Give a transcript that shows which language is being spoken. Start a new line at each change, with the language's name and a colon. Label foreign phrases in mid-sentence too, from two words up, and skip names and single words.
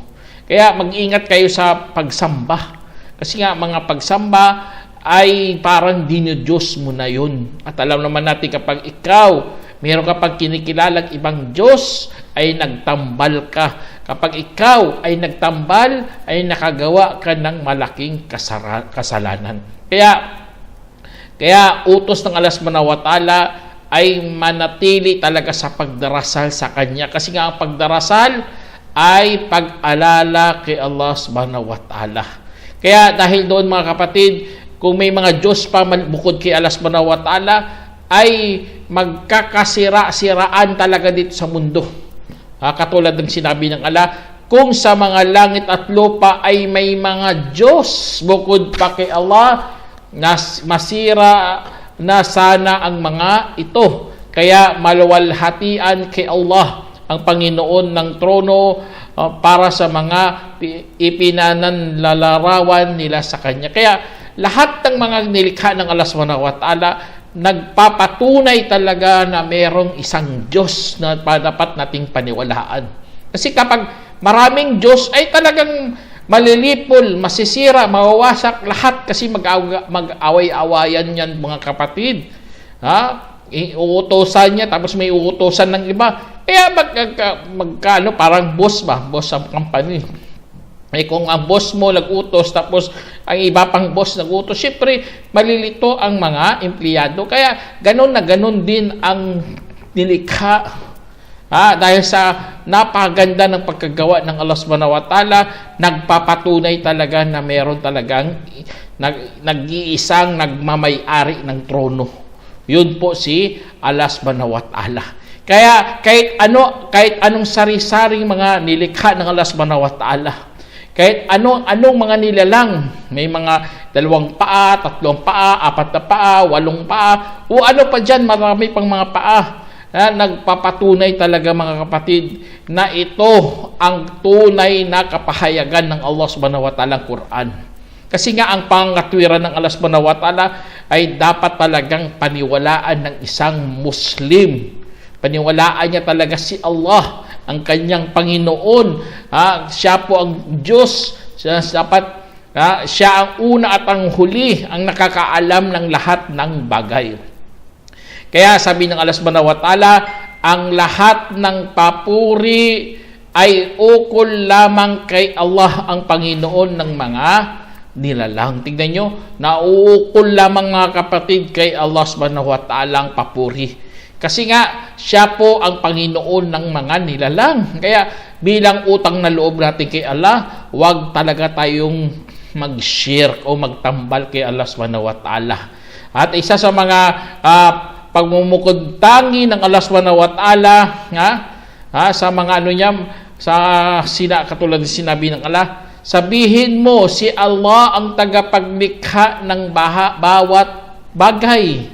Filipino: Kaya mag-ingat kayo sa pagsamba. Kasi nga mga pagsamba ay parang dinidiyos mo na yun. At alam naman natin kapag ikaw meron kapag kinikilalang ibang Diyos, ay nagtambal ka. Kapag ikaw ay nagtambal, ay nakagawa ka ng malaking kasalanan. Kaya utos ng Allah
Arabic: سبحانه وتعالى
Filipino: ay manatili talaga sa pagdarasal sa Kanya. Kasi nga ang pagdarasal ay pag-alala kay Allah
Arabic: سبحانه وتعالى.
Filipino: Kaya dahil doon mga kapatid, kung may mga Diyos pa bukod kay Allah
Arabic: سبحانه وتعالى,
Filipino: ay magkakasira-siraan talaga dito sa mundo. Katulad ng sinabi ng Allah, kung sa mga langit at lupa ay may mga Diyos bukod pa kay Allah, masira na sana ang mga ito. Kaya maluwalhatian kay Allah ang Panginoon ng trono para sa mga ipinananlalarawan nila sa Kanya. Kaya lahat ng mga nilikha ng Allah
Arabic: سبحانه وتعالى
Filipino: nagpapatunay talaga na merong isang Diyos na dapat nating paniwalaan. Kasi kapag maraming Diyos ay talagang malilipol, masisira, mawawasak lahat kasi mag-away-awayan yan mga kapatid. Uutosan niya tapos may uutosan ng iba. Kaya parang boss ang company. Kung ang boss mo nag-utos tapos ang iba pang boss nagutos, syempre malilito ang mga empleyado. Kaya ganun na ganun din ang nilikha. Dahil sa napakaganda ng pagkagawa ng Allah
Arabic: سبحانه وتعالى,
Filipino: nagpapatunay talaga na meron talagang nag-iisang nagmamay-ari ng trono. Yun po si Allah
Arabic: سبحانه وتعالى.
Filipino: Kaya kahit anong sari-saring mga nilikha ng Allah
Arabic: سبحانه وتعالى,
Filipino: kahit anong mga nilalang, may mga 2 paa, 3 paa, 4 na paa, 8 paa, o ano pa dyan, marami pang mga paa, nagpapatunay talaga mga kapatid na ito ang tunay na kapahayagan ng Allah
Arabic: سبحانه وتعالى,
Filipino: Quran. Kasi nga ang pangatwiran ng Allah
Arabic: سبحانه وتعالى
Filipino: ay dapat talagang paniwalaan ng isang Muslim. Paniwalaan niya talaga si Allah, ang kanyang Panginoon. Siya po ang Diyos. Siya ang una at ang huli, ang nakakaalam ng lahat ng bagay. Kaya sabi ng Allah
Arabic: سبحانه وتعالى,
Filipino: ang lahat ng papuri ay ukol lamang kay Allah, ang Panginoon ng mga nilalang. Tignan nyo, nauukol lamang mga kapatid kay Allah
Arabic: سبحانه وتعالى
Filipino: ang papuri. Kasi nga, siya po ang Panginoon ng mga nilalang. Kaya bilang utang na loob natin kay Allah, huwag talaga tayong mag-shirk o magtambal kay Allah
Arabic: سبحانه وتعالى.
Filipino: At isa sa mga pagmumukod tangi ng Allah
Arabic: سبحانه وتعالى,
Filipino: sa mga katulad ng sinabi ng Allah, sabihin mo si Allah ang tagapaglikha ng bawat bagay.